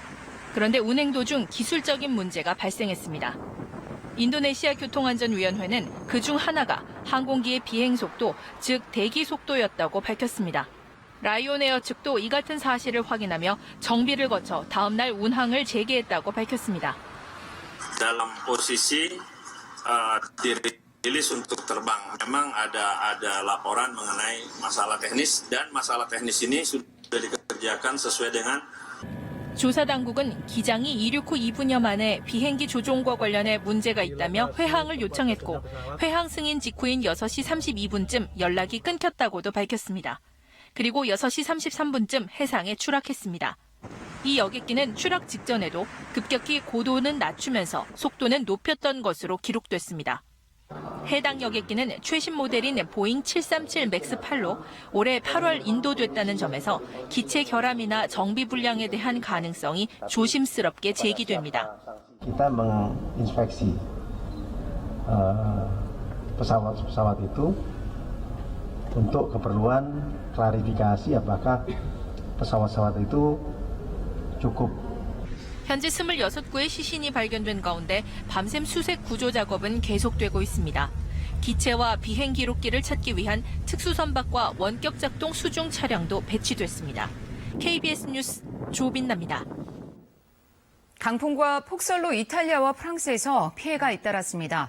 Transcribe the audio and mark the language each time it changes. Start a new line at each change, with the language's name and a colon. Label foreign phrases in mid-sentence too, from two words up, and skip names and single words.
Korean: 그런데 운행 도중 기술적인 문제가 발생했습니다. 인도네시아 교통안전위원회는 그중 하나가 항공기의 비행 속도, 즉 대기 속도였다고 밝혔습니다. 라이온에어 측도 이 같은 사실을 확인하며 정비를 거쳐 다음 날 운항을 재개했다고 밝혔습니다.
Indonesian: Dalam posisi dirilis untuk terbang, memang ada laporan mengenai masalah teknis dan masalah teknis ini sudah dikerjakan sesuai dengan.
Korean: 조사 당국은 기장이 이륙 후 2분여 만에 비행기 조종과 관련해 문제가 있다며 회항을 요청했고 회항 승인 직후인 6시 32분쯤 연락이 끊겼다고도 밝혔습니다. 그리고 6시 33분쯤 해상에 추락했습니다. 이 여객기는 추락 직전에도 급격히 고도는 낮추면서 속도는 높였던 것으로 기록됐습니다. 해당 여객기는 최신 모델인 보잉 737 맥스 8로 올해 8월 인도됐다는 점에서 기체 결함이나 정비 불량에 대한 가능성이 조심스럽게 제기됩니다.
Indonesian: Kita menginspeksi pesawat itu untuk keperluan klarifikasi apakah pesawat itu cukup.
Korean: 현재 26구의 시신이 발견된 가운데 밤샘 수색 구조 작업은 계속되고 있습니다. 기체와 비행 기록기를 찾기 위한 특수선박과 원격 작동 수중 차량도 배치됐습니다. KBS 뉴스 조빈나입니다. 강풍과 폭설로 이탈리아와 프랑스에서 피해가 잇따랐습니다.